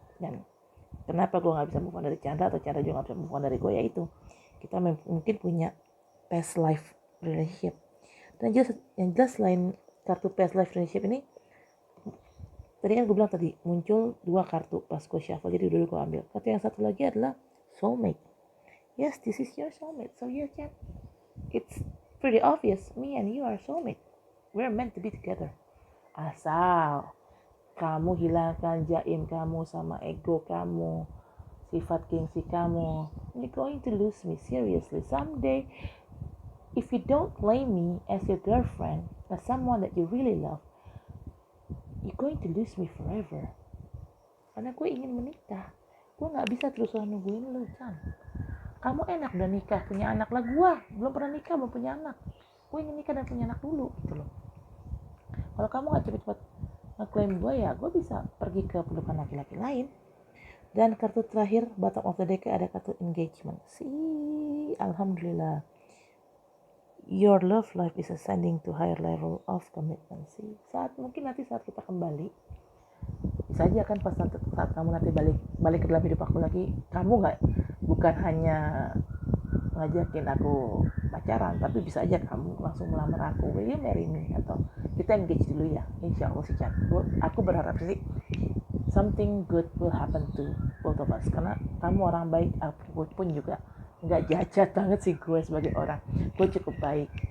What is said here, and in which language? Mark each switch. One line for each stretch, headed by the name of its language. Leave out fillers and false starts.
Indonesian: Dan kenapa gue nggak bisa move on dari Chandra, atau Chandra juga nggak bisa move on dari gue, yaitu kita mungkin punya past life relationship. Dan yang jelas selain kartu past life relationship ini, tadi kan gue bilang tadi muncul 2 kartu pas gue shuffle, jadi dulu gue ambil. Kartu yang satu lagi adalah soulmate.
English: Yes, this is your soulmate. So yeah, Chan, it's pretty obvious. Me and you are soulmate. We're meant to be together.
Indonesian: Asal kamu hilangkan jaim kamu sama ego kamu, sifat gengsi kamu,
English: you're going to lose me seriously someday. If you don't claim me as your girlfriend, as someone that you really love, you're going to lose me forever.
Indonesian: Karena gue ingin menikah. Gue gak bisa terus-terusan nungguin lo, Chan. Kamu enak udah nikah, punya anak lah. Gue belum pernah nikah, belum punya anak. Gue ingin nikah dan punya anak dulu gitu loh. Kalau kamu gak cepet-cepet ngeklaim gue, ya gue bisa pergi ke pelukan laki-laki lain. Dan kartu terakhir,
English: bottom of the deck,
Indonesian: ada kartu engagement.
English: Alhamdulillah, your love life is ascending to higher level of commitment.
Indonesian: Mungkin nanti saat kita kembali, bisa aja kan saat kamu nanti balik ke dalam hidup aku lagi, kamu bukan hanya ngajakin aku pacaran, tapi bisa aja kamu langsung melamar aku,
English: will you marry me,
Indonesian: atau kita engage dulu ya, insya Allah sih Chan. Aku berharap sih
English: something good will happen to both of us,
Indonesian: karena kamu orang baik, aku pun juga nggak jahat banget sih gue sebagai orang, gue cukup baik.